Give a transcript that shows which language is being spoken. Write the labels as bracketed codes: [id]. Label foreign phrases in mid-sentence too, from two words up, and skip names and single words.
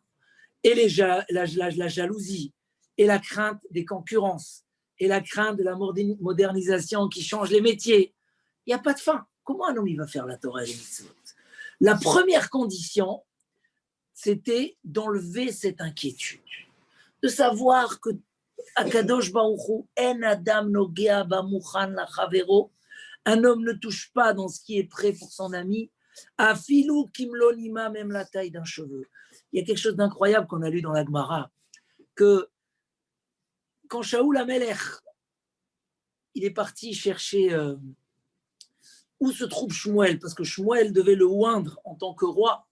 [fr] Et la jalousie, et la crainte des concurrences, et la crainte de la modernisation qui change les métiers. Il n'y a pas de fin. Comment un homme il va faire la Torah et les mitzvot? La première condition, c'était d'enlever cette inquiétude, de savoir que [he] הקדוש ברוך הוא, אין אדם נוגע במוכן לחבירו, [fr] un homme ne touche pas dans ce qui est prêt pour son ami, [he] אפילו כמלא נימא, [fr] même la taille d'un cheveu. Il y a quelque chose d'incroyable qu'on a lu dans la Gemara, que quand Shaoul Amelech, il est parti chercher où se trouve Shmuel, parce que Shmuel devait le oindre en tant que roi.